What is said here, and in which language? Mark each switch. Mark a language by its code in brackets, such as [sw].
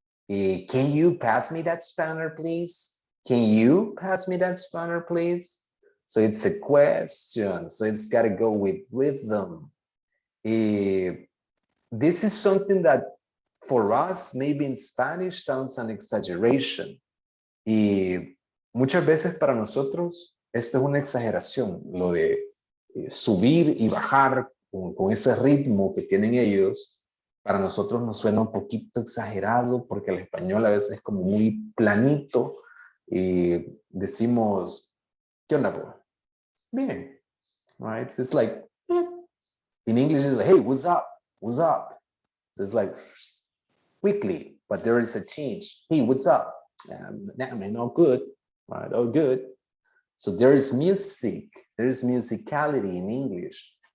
[en] Can you pass me that spanner, please? Can you pass me that spanner, please? So it's a question, so it's got to go with rhythm. This is something that for us, maybe in Spanish, sounds an exaggeration. [es] Y muchas veces para nosotros, esto es una exageración, lo de subir y bajar con ese ritmo que tienen ellos. Para nosotros nos suena un poquito exagerado porque el español a veces es como muy planito y decimos, ¿qué onda, bro? Bien, right? [en] So it's like, in English, it's like, hey, what's up? What's up? So it's like, quickly, but there is a change. Hey, what's up? Nah, man, all good, right? All good. So there is music, there is musicality in English.